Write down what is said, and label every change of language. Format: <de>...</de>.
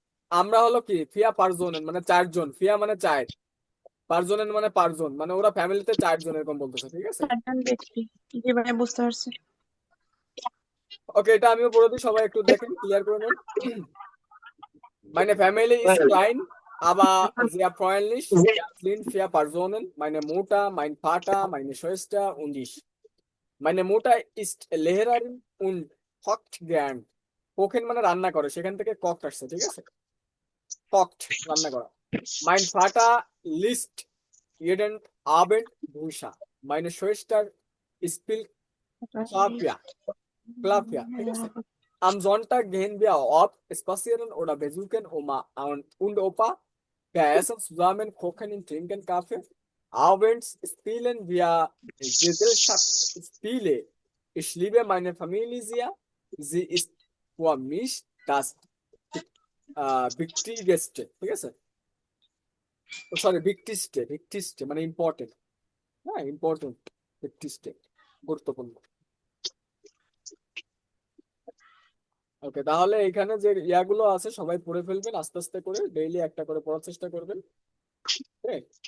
<bn>আমরা হলো কি ফিয়া পারজনের মানে 4 জন, ফিয়া মানে 4, পারজনের মানে 5 জন, মানে ওরা ফ্যামিলিতে 4 জন এরকম বলতেছে, ঠিক আছে? 4 জন ব্যক্তি। জি ভাই বুঝতে পারছি। ওকে, এটা আমিও পড়ে দিই, সবাই একটু দেখেন, ক্লিয়ার করে নেন।</bn> <de>Meine Familie ist klein, aber sehr freundlich. Wir sind 4 Personen. Meine Mutter, mein Vater, meine Schwester und ich. Meine Mutter ist Lehrerin und kocht gern.</de> <bn>Cocaine মানে রান্না করে, সেখান থেকে কক্ট আসছে, ঠিক আছে? কক্ট রান্না করা।</bn> <de>Mein Vater liest jeden Abend Bücher. Meine Schwester spielt Klavier,</de> <bn>ঠিক আছে?</bn> <de>Am Sonntag gehen wir oft spazieren oder besuchen Oma und Opa. Wir essen zusammen, kochen und trinken Kaffee. Abends spielen wir Gesellschaftsspiele. Ich liebe meine Familie sehr. Sie ist für mich das wichtigste,</de> <bn>ঠিক আছে? Sorry wichtigste মানে important, হ্যাঁ important, wichtigste গুরুত্বপূর্ণ। ওকে, তাহলে এখানে যে ইয়াগুলো আছে সবাই পড়ে ফেলবেন আস্তে আস্তে করে, ডেইলি একটা করে পড়ার চেষ্টা করবেন, ঠিক?</bn>